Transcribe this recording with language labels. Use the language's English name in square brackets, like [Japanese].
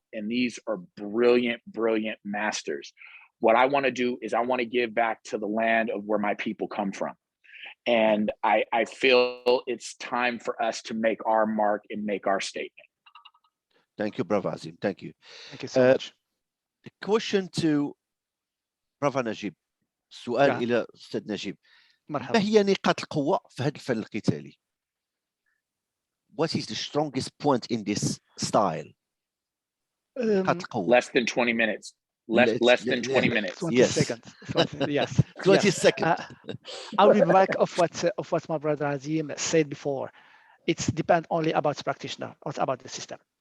[English] And these are brilliant masters. What I want to do is I want to give back to the land of where my people come from. And I feel it's time for us to make our mark and make our statement. Thank you, Brother Azeem. Thank you. Thank you so much. The question to Brother Najib. [Arabic] سؤال إلى أستاذ نجيب. مرحبا. ما هي نقاط القوة في هذا الفن القتالي? [English] What is the strongest point in this style? [Arabic] نقاط القوة. [English] Less than 20 minutes. Less than 20 minutes. 20 seconds. Yes. 20 seconds. I'll be back of what my brother Azeem said before. It's depend only about the practitioner, not about the system.